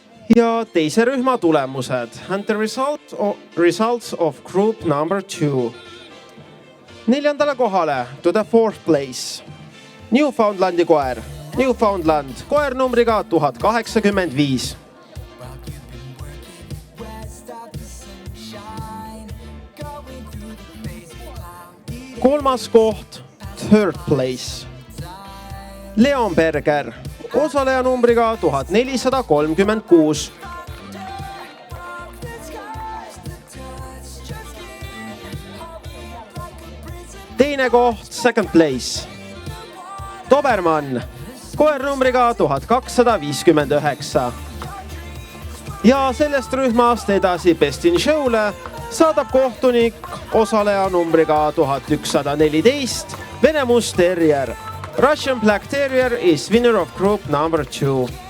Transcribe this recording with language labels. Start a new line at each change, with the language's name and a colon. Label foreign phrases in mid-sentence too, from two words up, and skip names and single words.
Estonian: Ja teise rühma tulemused
English: and the results of group number 2.
Estonian: Neljandale kohale
English: to the 4th place.
Estonian: Newfoundlandi koer. Newfoundland koer numbriga 1085. Kolmas koht,
English: 3rd place.
Estonian: Leonberger, osaleja numbriga 1436. Teine koht,
English: 2nd place.
Estonian: Dobermann, koer numbriga 1259. Ja sellest rühmast edasi Best in Show'le saadab kohtunik osaleja numbriga 1114 Vene Must Terrier.
English: Russian Black Terrier is winner of group number 2.